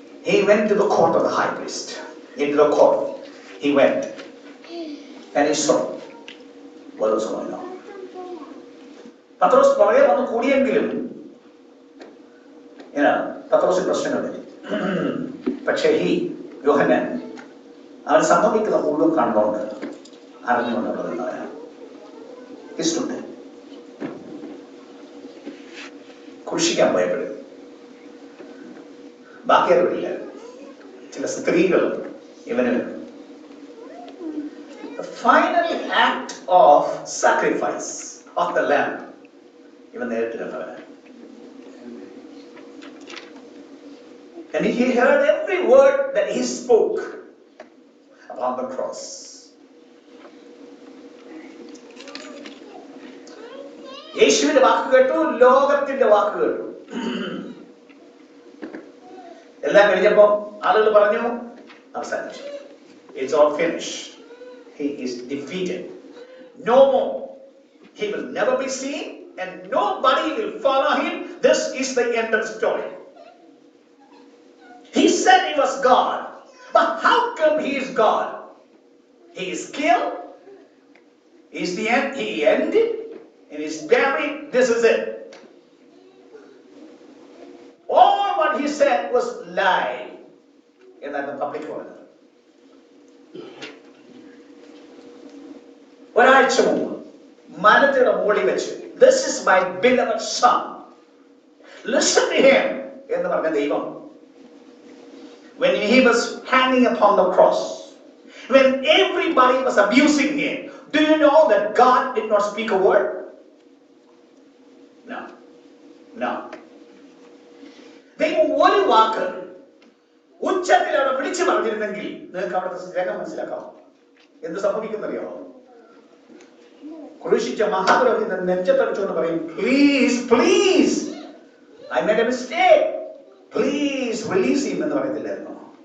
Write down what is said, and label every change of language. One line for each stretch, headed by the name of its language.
English: He went to the court of the high priest. Into the court he went and he saw what was going on.
Malayalam: പത്രോസ് പുറകെ വന്ന് കൂടിയെങ്കിലും പത്രോസിന് പ്രശ്നങ്ങൾ പറ്റി. പക്ഷേ യോഹന്നാൻ അവൻ സംഭവിക്കുന്ന മുഴുവൻ കണ്ടോണ്ട് അറിഞ്ഞുകൊണ്ടുള്ളവനാണ്. ഇഷ്ടമുണ്ട് കുരിശിക്കാൻ ഭയപ്പെടും. ബാക്കിയാരില്ല, ചില സ്ത്രീകളും ഇവന്
English: final act of sacrifice of the lamb
Malayalam: ഇവൻ നേരിട്ട് കണ്ടവനാണ്.
English: And he heard every word that he spoke upon the cross.
Malayalam: യേശുവിന്റെ വാക്ക് കേട്ടു, ലോകത്തിന്റെ വാക്ക് കേട്ടു. എല്ലാം കഴിഞ്ഞപ്പോ ആളുകൾ പറഞ്ഞു അവസാനിച്ചു.
English: It's all finished. He is defeated. No more. He will never be seen and nobody will follow him. This is the end of the story. He said he was God. But how come he is God? He is killed. He's the end. He ended. And he's buried. This is it. All what he said was lie. In the public order.
Malayalam: ഒരാഴ്ച മുമ്പ് മലത്തിയുടെ മുകളിൽ വെച്ച്
English: this is my beloved son, listen to him
Malayalam: എന്ന് പറഞ്ഞ ദൈവം,
English: when he was hanging upon the cross, when everybody was abusing him, do you know that God did not speak a word? No.
Malayalam: ദൈവം ഒരു വാക്ക് ഉച്ചത്തിൽ അവിടെ വിളിച്ചു പറഞ്ഞിരുന്നെങ്കിൽ നിങ്ങൾക്ക് അവിടുത്തെ രംഗം മനസ്സിലാക്കാം. എന്ത് സംഭവിക്കുന്നറിയോ? ക്രൂശിച്ച മഹാപുരോഹിതൻ നെഞ്ചത്തടിച്ചുകൊണ്ട് പറയും,
English: please I made a mistake, please release him
Malayalam: എന്ന് പറയത്തില്ലായിരുന്നോ?